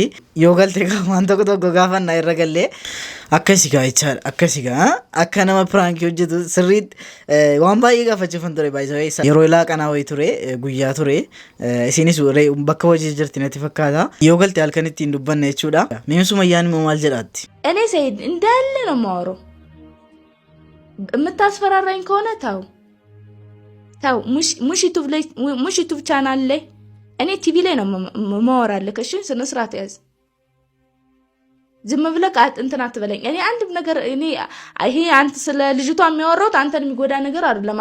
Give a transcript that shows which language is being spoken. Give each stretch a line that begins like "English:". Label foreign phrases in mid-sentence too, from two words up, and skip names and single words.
Oromo: Yoo galte waan tokko gaafannaa irra gallee akkasigaa jechaadha akkasigaa akka nama pirankii hojjetu sirriitti waan baay'ee gaafachiifan ture baay'ee yeroo laaqanaa wayii ture guyyaa ture isinis bakka hojii jirti natti fakkaata yoo galte halkanitti hin dubbanne jechuudha. Mee Sumayyaan immoo maal jedhaatti?
Amharic: እኔ ሰይድ እንዳለ ነው የማወራው የምታስፈራራኝ ከሆነ ተው ሙሽ
English: YouTube channel
Amharic: ላይ እኔ ቲቪ ላይ ነው ማወራልክ እሺ ስነ ስርዓት ያዝ ዝም ብለህ እንትን አትበለኝ እኔ አንድም ነገር እኔ ይሄ አንተ ስለ ልጅቷ የሚያወራው አንተን የሚጎዳ ነገር አይደለም